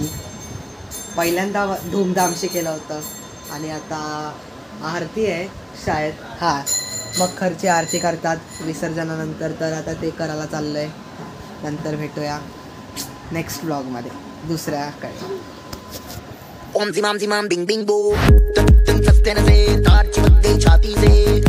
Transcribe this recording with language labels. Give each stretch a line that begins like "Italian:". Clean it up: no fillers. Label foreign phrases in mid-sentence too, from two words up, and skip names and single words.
Marathi: पहिल्यांदा धूमधामशी केलं होतं आणि आता आरती आहे शाळेत, हां मखरची आरती करतात विसर्जनानंतर, तर आता ते करायला चाललंय, नंतर भेटूया। नेक्स्ट ब्लॉगमध्ये दुसऱ्या काय Om zimam zimam ding ding boom. Tın tın tın tın tın. Tar çıkıp gay çati se.